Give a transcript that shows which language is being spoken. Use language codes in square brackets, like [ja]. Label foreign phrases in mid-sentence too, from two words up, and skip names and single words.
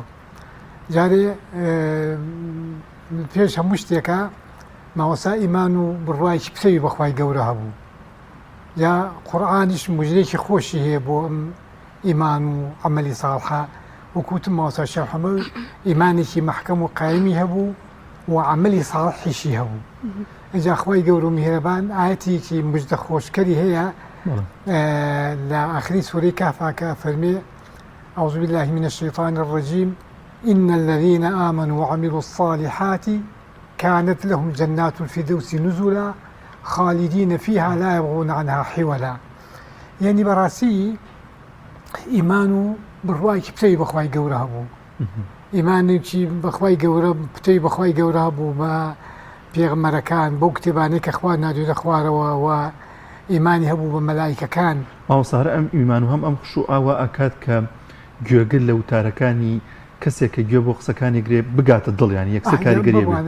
[ckb] جارێ پێش هەموو شتێکە مامۆستا ئیمان و بڕوایکی پسەوی بەخوای گەورە هەبوو، یا قورئانیش موژدەیەکی خۆشی هەیە بۆ ئەم ئیمان و عەمەلی ساڵحە. وەکوتم مامۆستا شێخ محەممەد ئیمانێکی مەحکەم و قایمی هەبوو و عەمەلی ساڵحیشی هەبوو. ئەجا خوای گەورە و میهرەبان ئایەتێکی موژدە خۆشکەری هەیە لە ئاخری سوورەی کافا کە فەرمێ [ar] أعوذ بالله من الشيطان الرجيم إن الذين آمنوا وعملوا الصالحات كانت لهم جنات الفردوس نزلا خالدين فيها لا يبغون عنها حولا. [ckb] يعني بەڕاستی ئیمان و بڕوایکی پتەی بەخوای گەورە هەبوو، ئیمانێکی بەخوای گەورە پتەی بەخوای گەورە هەبوو بە پێغەمبەرەکان، بەو کتێبانەی کە خوا نادوێتە خوارەوە، و ئیمانی هەبوو بە مەلایکەکان. مامۆستا هەر ئەم ئیمان و هەم ئەم خشوعاوە ئەکات کە گوێگر لە وتارەکانی کەسێک کە گوێ بۆ قسەکانی گرێ بگاتە دڵ، یانی یەکسەر کاریگەری بێت.